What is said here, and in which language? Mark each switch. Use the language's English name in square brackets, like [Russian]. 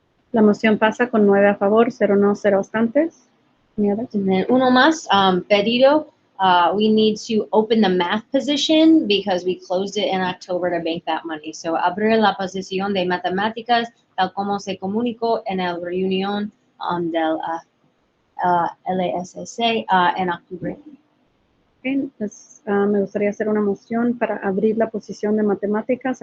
[Spanish] La moción pasa con 9 a favor, 0 no, 0 obstantes. [English] Any others? [Spanish] And then uno más, pedido. [English] We need to open the math position because we closed it in October to bank that money. [Spanish] So abrir la posición de matemáticas tal como se comunicó en la reunión del LSC en octubre. Okay, pues, me gustaría hacer una moción para abrir la posición de matemáticas.